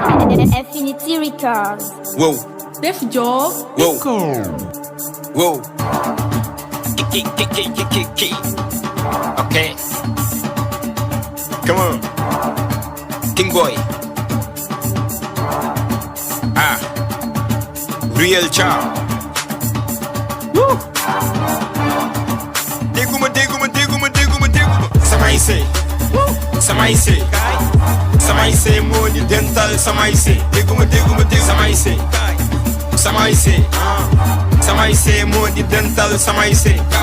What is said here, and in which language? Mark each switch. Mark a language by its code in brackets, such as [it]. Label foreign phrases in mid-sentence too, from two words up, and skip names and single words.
[en] Infinity Records. Wow. Def Job. Wow. Record. Wow. Ki, ki, ki, ki, ki, ki, ki. Ok. Come on. King Boy. Ah. Real Child. Woo. [wo] Dégguma, dégguma, dégguma, dégguma, dégguma. Samay say. Woo. Samay say. Samay say moo di dental samay say. Dégguma, dégguma, dégguma. Samay say. Samay say. Samay say moo di dental samay say.